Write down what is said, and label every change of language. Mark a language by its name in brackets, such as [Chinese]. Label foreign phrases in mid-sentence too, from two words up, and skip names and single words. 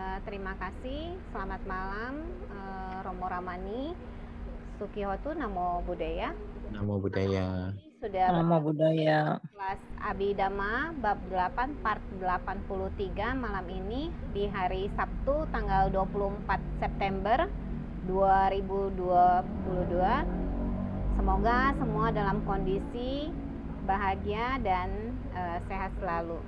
[Indonesian] terima kasih. Selamat malam, Romo Ramani, Sukihotu, [Pali] Namo Buddhaya. Namo Buddhaya. [Indonesian] Sudah [Pali] Namo Buddhaya. [Indonesian] kelas Abhidhamma bab 8 part 83 malam ini di hari Sabtu tanggal 24 September 2022. Semoga semua dalam kondisi bahagia dan sehat selalu.